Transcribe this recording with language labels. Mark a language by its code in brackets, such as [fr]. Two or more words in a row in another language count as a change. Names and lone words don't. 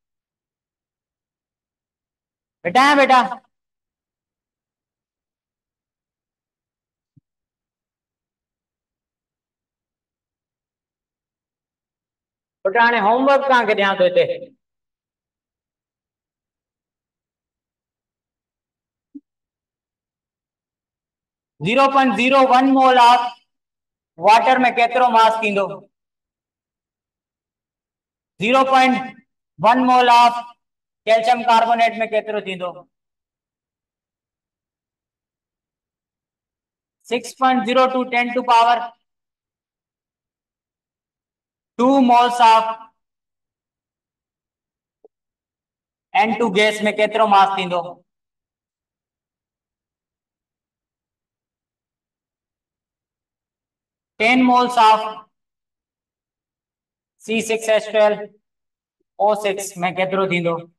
[sd] बेटा है बेटा बेटा हाणे होमवर्क कहाँ के ध्यान दो इते 0.01 [en] mole of water [sd] में केतिरो मास थींदो 0.1 [en] mole of calcium carbonate [sd] में केतिरो थींदो 6.02 10 [en] to power 2 moles of N2 [sd] गैस में केतिरो मास थींदो 10 [en] moles of C6H12 O6 [sd] में केतिरो थींदो